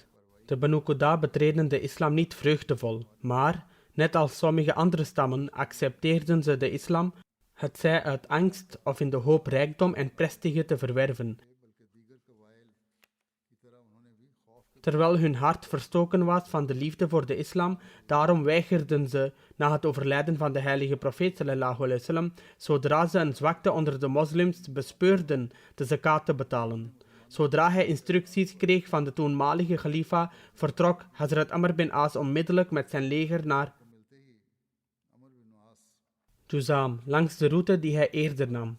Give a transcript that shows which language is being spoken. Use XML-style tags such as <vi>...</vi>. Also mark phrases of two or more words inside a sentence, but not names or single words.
<nl>De Banu Quda betreden de islam niet vreugdevol, maar, net als sommige andere stammen, accepteerden ze de islam, hetzij uit angst of in de hoop rijkdom en prestige te verwerven. Terwijl hun hart verstoken was van de liefde voor de islam, daarom weigerden ze, na het overlijden van de heilige profeet</nl> <ar>صلى الله عليه وسلم,</ar> <nl>zodra ze een zwakte onder de moslims bespeurden, de zakat te betalen. Zodra hij instructies kreeg van de toenmalige khalifa, vertrok Hazrat Amr bin As onmiddellijk met zijn leger naar Juzam, langs de route die hij eerder nam.</nl>